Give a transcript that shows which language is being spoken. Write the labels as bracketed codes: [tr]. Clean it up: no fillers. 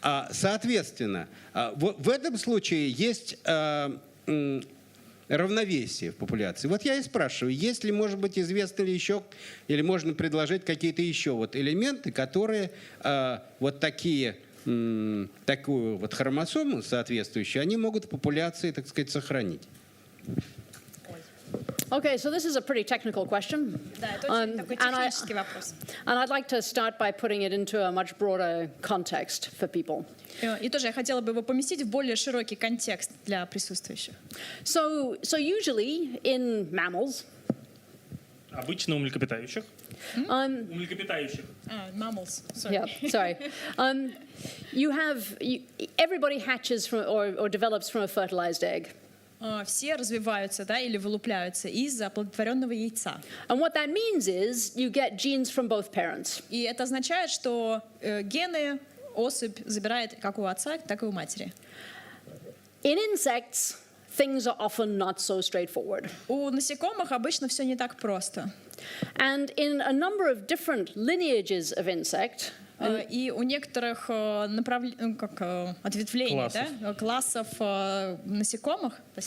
[ru] Соответственно, в этом случае есть равновесие в популяции. Вот я и спрашиваю, есть ли, может быть, известно ли еще, или можно предложить какие-то еще вот элементы, которые вот такую вот хромосому соответствующую, они могут в популяции, так сказать, сохранить. [en] Okay, so this is a pretty technical question. [ru] Да, это очень такой технический вопрос. [en] And I'd like to start by putting it into a much broader context for people. [ru] И тоже я хотела бы его поместить в более широкий контекст для присутствующих. [en] So usually in mammals, [ru] Обычно у млекопитающих. У млекопитающих. [en] Mammals, sorry. yeah, sorry. Everybody hatches from or develops from a fertilized egg. [ru] Все развиваются, да, или вылупляются из оплодотворенного яйца. [en] And what that means is you get genes from both parents. [ru] И это означает, что гены особь забирает как у отца, так и у матери. [en] In insects, things are often not so straightforward. [ru] У насекомых обычно все не так просто. [en] And in a number of different lineages of insect, [ru] И у некоторых ответвлений, да, классов насекомых,